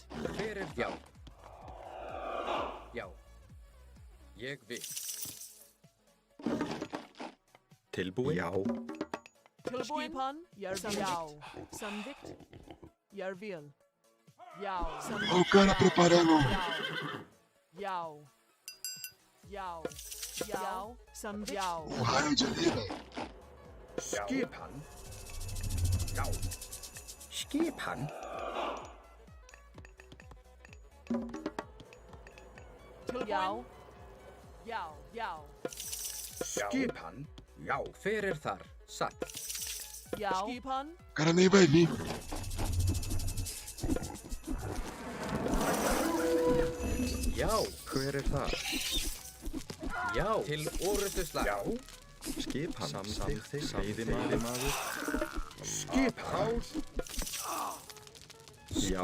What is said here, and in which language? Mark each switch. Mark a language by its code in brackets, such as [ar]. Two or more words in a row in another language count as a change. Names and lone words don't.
[is] Hver er já? Já. Ég vil. Tilbúin. Já. Skipan. Ég vil. Já. Samþykkt. Ég vil. Já. Samþykkt. [pt] Ó, o cara preparando. [is] Já. Já. Já. Samþykkt. Já. [pt] O raio de ali, velho. [is] Skipan. Já. Skipan. Já. Já. Já. Skipan. Já. Hver er þar? Satt. Já. Skipan. [pt] O cara nem vai vir. [is] Já. Hver er það? Já. Til orrustuslag. Já. Skipan. Samþykkt. Veiðimaður. Skipan. Já.